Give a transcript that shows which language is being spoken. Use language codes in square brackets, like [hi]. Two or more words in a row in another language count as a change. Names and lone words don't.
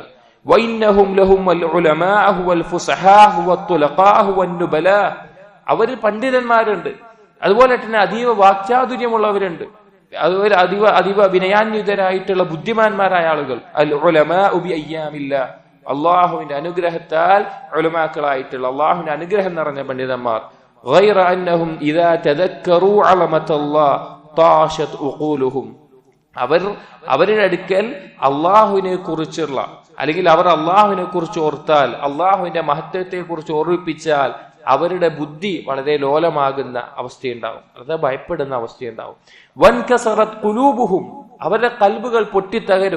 [ar] وإنهم لهم والعلماء والفصحاء والطلقاء والنبلاء, [ml] അവർ പണ്ഡിതന്മാരുണ്ട്, അതുപോലെ തന്നെ അതീവ വാക്ചാതുര്യമുള്ളവരുണ്ട്, അതുപോലെ അതീവ വിനയാന്വിതരായിട്ടുള്ള ബുദ്ധിമാന്മാരായ ആളുകൾ. [ar] العلماء بأيام الله, [ml] അള്ളാഹുവിന്റെ അനുഗ്രഹത്താൽ ഉലമാക്കളായിട്ടുള്ള, അള്ളാഹുവിന്റെ അനുഗ്രഹം നിറഞ്ഞ പണ്ഡിതന്മാർ. [ar] غير أنهم إذا تذكروا عظمة الله طاشت عقولهم, [ml] അവരുടെ അടുക്കൽ അള്ളാഹുവിനെ കുറിച്ചുള്ള, അല്ലെങ്കിൽ അവർ അള്ളാഹുവിനെ കുറിച്ച് ഓർത്താൽ, അള്ളാഹുവിന്റെ മഹത്വത്തെ കുറിച്ച് ഓർമ്മിപ്പിച്ചാൽ അവരുടെ ബുദ്ധി വളരെ ലോലമാകുന്ന അവസ്ഥയുണ്ടാവും, അത് ഭയപ്പെടുന്ന അവസ്ഥയുണ്ടാവും. [ar] وانكسرت قلوبهم, [ml] അവരുടെ കൽബുകൾ പൊട്ടിത്തകരും.